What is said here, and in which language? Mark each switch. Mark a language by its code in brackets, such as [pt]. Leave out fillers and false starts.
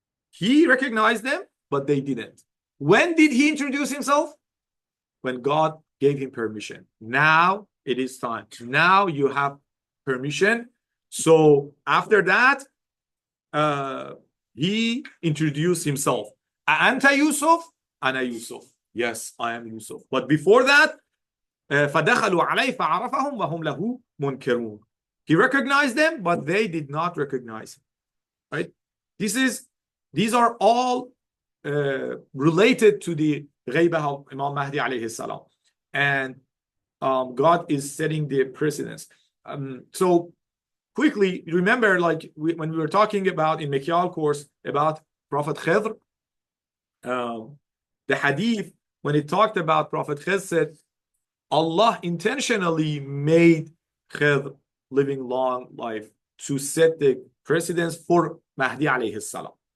[en] He recognized them, but they didn't. When did he introduce himself? When God gave him permission. Now it is time. Now you have permission. So after that, he introduced himself. [ar] Anta Yusuf? Ana Yusuf. [en] Yes, I am Yusuf. But before that, [ar] فَدَخَلُوا عَلَيْهِ فَعَرَفَهُمْ وَهُمْ لَهُ مُنْكِرُونَ. [en] He recognized them, but they did not recognize him. Right? These are all related to the ghaibah of Imam Mahdi alayhi salam. And God is setting the precedence. So quickly, remember, like when we were talking about in Mekyal course about Prophet Khidr, the hadith, when it talked about Prophet Khidr, said Allah intentionally made Khidr living long life to set the precedence for Mahdi alayhi salam.